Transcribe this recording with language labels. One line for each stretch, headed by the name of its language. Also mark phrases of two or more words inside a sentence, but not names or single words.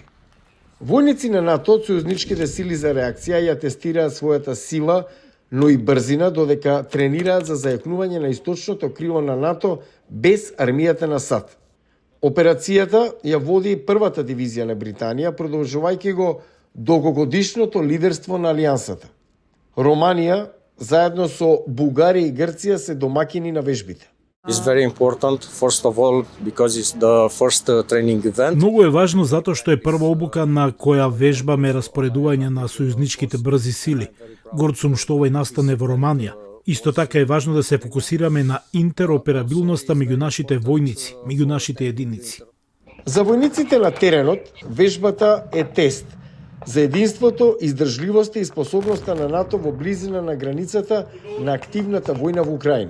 Macedonian: Војници на НАТО од сојузничките сили за реакција ја тестираат својата сила, но и брзина, додека тренираат за зајакнување на источното крило на НАТО без армијата на САД. Операцијата ја води првата дивизија на Британија, продолжувајќи го долгогодишното лидерство на Алијансата. Романија, заедно со Бугарија и Грција, се домаќини на вежбите.
English: It's very important, first of all, because it's the first training event.
Macedonian: Многу е важно затоа што е прва обука на која вежбаме распоредување на сојузничките брзи сили. Горд сум што овој настане во Романија. Исто така е важно да се фокусираме на интероперабилноста меѓу нашите војници, меѓу нашите единици. За војниците на теренот, вежбата е тест за единството, издржливоста и способноста на НАТО во близина на границата на активната војна во Украина.